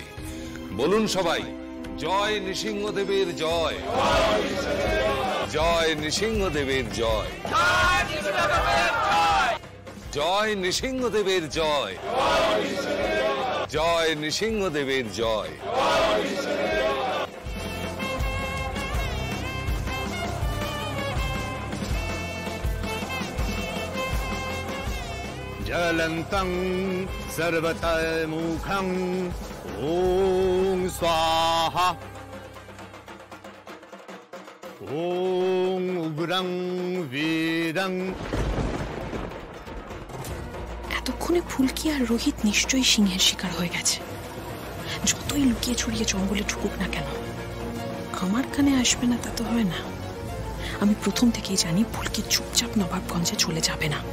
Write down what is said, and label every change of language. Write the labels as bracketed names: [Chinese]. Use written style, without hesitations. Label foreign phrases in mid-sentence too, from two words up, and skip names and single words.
[Bangla] বলুন সবাই, জয় নৃসিংহদেবের জয়, জয় নৃসিংহদেবের জয়, জয় নৃসিংহদেবের জয়, জয় নৃসিংহদেবের জয়। [Sanskrit] ज्वलन्तं सर्वतोमुखं ॐ स्वाहा। ॐ उग्रं वीरं। [Bangla] এতক্ষণে ফুলকি আর রোহিত নিশ্চয়ই সিংহের শিকার হয়ে গেছে। যতই লুকিয়ে ছড়িয়ে জঙ্গলে ঢুকুক না কেন, আমার কানে আসবে না তা তো হয় না। আমি প্রথম থেকেই জানি ফুলকি চুপচাপ নবাবগঞ্জে চলে যাবে না।